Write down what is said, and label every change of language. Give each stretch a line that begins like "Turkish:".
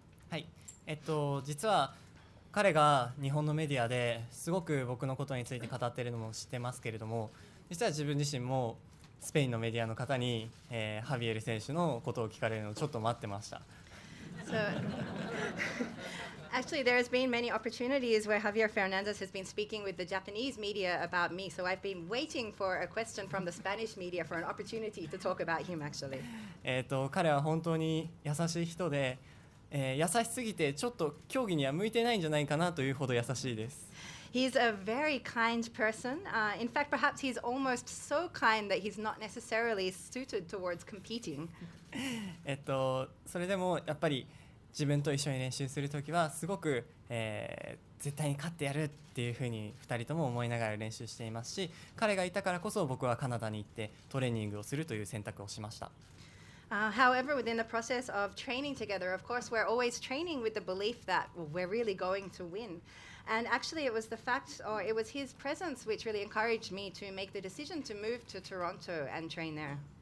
Japanese: はい、実は彼が日本のメディアですごく僕のことについて語っているのも知ってますけれども、実は自分自身もスペインのメディアの方に、ハビエル選手のことを聞かれるのをちょっと待ってました。
English: So, actually, there has been many opportunities where Javier Fernandez has been speaking with the Japanese media about me. So I've been waiting for a question from the Spanish media for an opportunity to talk about him, actually.
Japanese: 彼は本当に優しい人で、優しすぎてちょっと競技には向いてないんじゃないかなというほど優しいです。
English: He's a very kind person. In fact, perhaps he's almost so kind that he's not necessarily suited towards competing.
Japanese: それでもやっぱり自分と一緒に練習するときはすごく、絶対に勝ってやるっていうふうに2人とも思いながら練習していますし、彼がいたからこそ僕はカナダに行ってトレーニングをするという選択をしました。
English: However, within the process of training together, of course, we're always training with the belief that we're really going to win. And actually, it was the fact, or it was his presence, which really encouraged me to make the decision to move to Toronto and train there.